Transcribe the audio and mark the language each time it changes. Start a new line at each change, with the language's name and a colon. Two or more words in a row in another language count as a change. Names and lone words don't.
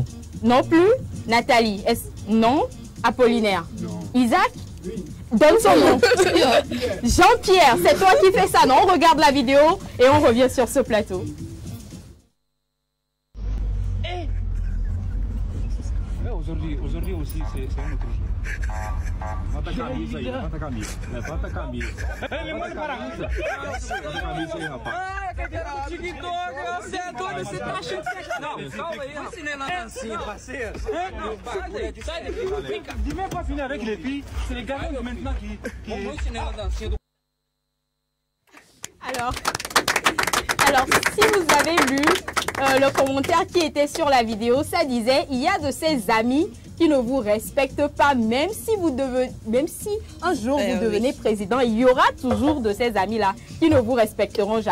French: Non plus? Nathalie? Non? Apollinaire? Non. Isaac? Oui. Donne son nom. Jean-Pierre, c'est toi qui fais ça, non? On regarde la vidéo et on revient sur ce plateau. Aujourd'hui aussi, c'est un autre jour.
Portuguese: Bota a camisa aí, bota a camisa. Levanta a camisa. Levanta a camisa. Bota a camisa aí, rapaz. TikTok, você é doido, você tá achando que você... Não, calma aí, rapaz. Ensinei na dancinha, parceiro. Sai daqui, vem cá.
French: Dis-moi pas finir avec les filles, c'est les gars maintenant qui...
Portuguese: Vamos ensinar na dancinha do...
French: Alors, si vous avez lu le commentaire qui était sur la vidéo, ça disait il y a de ces amis qui ne vous respectent pas, même si un jour vous devenez président, il y aura toujours de ces amis-là qui ne vous respecteront jamais.